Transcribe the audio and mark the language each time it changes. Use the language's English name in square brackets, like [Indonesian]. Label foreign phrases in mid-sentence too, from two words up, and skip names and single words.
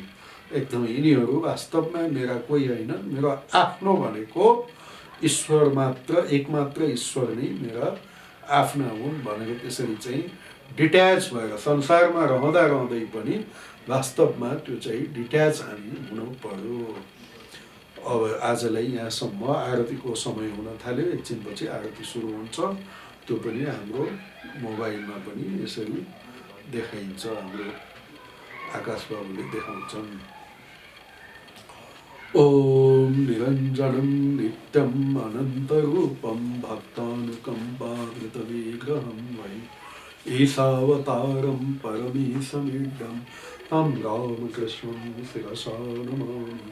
[Nepali] एकदमै यिनीहरू वास्तवमा मेरा कोही होइनन्, मेरो आफ्नो भनेको ईश्वर मात्र, एकमात्र ईश्वर नै मेरा आफ्ना हुन् भनेर त्यसरी चाहिँ डिट्याच भएर संसारमा रहँदा रहँदै पनि वास्तवमा त्यो चाहिँ डिट्याच हामी हुनु पर्यो। अब आजलाई यहाँसम्म, आरतीको समय हुन थाल्यो, एकछिनपछि आरती सुरु हुन्छ। त्यो पनि हाम्रो मोबाइलमा पनि यसरी देखाइन्छ, हाम्रो आकाश बाबुले देखाउँछन्। [Sanskrit] ओम निरञ्जनं नित्यम् अनन्तरूपं भक्तानुकम्पामृतविग्रहं वै ईशावतारं परमेशमिड्डं तं रामकृष्णं शिरसा नमामि।